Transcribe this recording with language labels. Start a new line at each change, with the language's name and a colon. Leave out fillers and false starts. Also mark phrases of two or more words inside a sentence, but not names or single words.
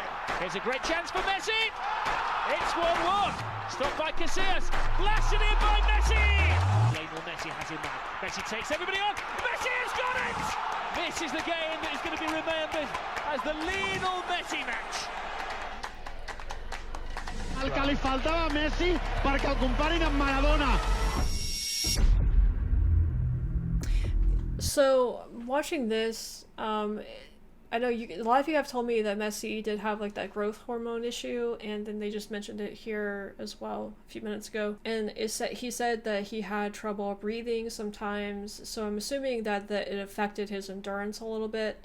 English: Here's a great chance for Messi. It's 1-1. Stopped by Casillas. Blasted in by Messi. Lionel Messi has him back. Messi takes everybody on. Messi has got it! This is the game that is going to be remembered as the Lionel Messi match.
Catalan: El que li faltava a Messi perquè el comparin amb Maradona.
English: So, watching this, I know a lot of you have told me that Messi did have like that growth hormone issue, and then they just mentioned it here as well a few minutes ago. And he said that he had trouble breathing sometimes, so I'm assuming that it affected his endurance a little bit.